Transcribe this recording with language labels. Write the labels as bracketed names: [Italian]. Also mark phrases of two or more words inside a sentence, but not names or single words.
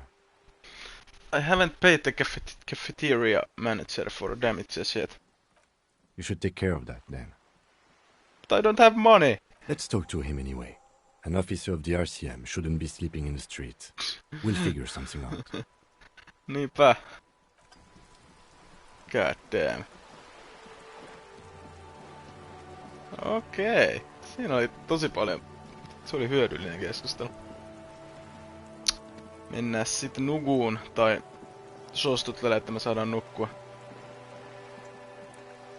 [English] I haven't paid the cafeteria manager for damages yet. You should take care of that, then. But I don't have money! Let's talk to him anyway. An officer of the RCM shouldn't be sleeping in the street. We'll figure something out. Niinpä. God damn. [Finnish] Okei. Siinä oli tosi paljon. Se oli hyödyllinen keskustelu. Mennään sitten nukuun, tai suostuttelee, että me saadaan nukkua.